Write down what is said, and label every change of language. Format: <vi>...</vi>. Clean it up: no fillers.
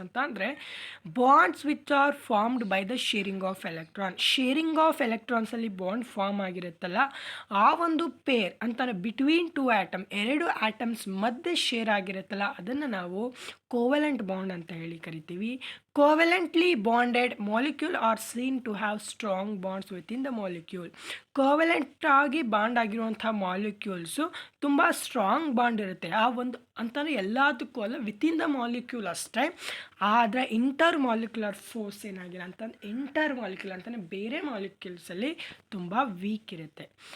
<kn>ಅಂತ ಅಂದರೆ</kn> <en>bonds which are formed by the sharing of</en> <kn>ಎಲೆಕ್ಟ್ರಾನ್ಸಲ್ಲಿ bond form ಆಗಿರುತ್ತಲ್ಲ, ಆ ಒಂದು ಪೇರ್ ಅಂತಾನೆ ಬಿಟ್ವೀನ್ 2 ಆಟಮ್, 2 ಆಟಮ್ಸ್ ಮಧ್ಯೆ ಶೇರ್ ಆಗಿರುತ್ತಲ್ಲ, ಅದನ್ನು ನಾವು ಕೋವೆಲೆಂಟ್ ಬಾಂಡ್ ಅಂತ ಹೇಳಿ ಕರಿತೀವಿ.</kn> <en>Covalently bonded molecule are seen to have strong bonds within the molecule.</en> <kn>Covalent ಆಗಿ ಬಾಂಡ್ ಆಗಿರುವಂಥ ಮಾಲಿಕ್ಯೂಲ್ಸು ತುಂಬ ಸ್ಟ್ರಾಂಗ್ ಬಾಂಡ್ ಇರುತ್ತೆ. ಆ ಒಂದು ಅಂತಲೇ ಎಲ್ಲದಕ್ಕೂ ಅಲ್ಲ, ವಿತಿನ್ ದ ಮಾಲಿಕ್ಯೂಲ್ ಅಷ್ಟೇ. ಆದರೆ ಇಂಟರ್ ಮಾಲಿಕ್ಯುಲರ್ ಫೋರ್ಸ್ ಏನಾಗಿಲ್ಲ ಅಂತಂದ್ರೆ ಇಂಟರ್ ಮಾಲಿಕ್ಯುಲರ್ ಅಂತಲೇ ಬೇರೆ ಮಾಲಿಕ್ಯೂಲ್ಸಲ್ಲಿ ತುಂಬ ವೀಕ್ ಇರುತ್ತೆ.</kn>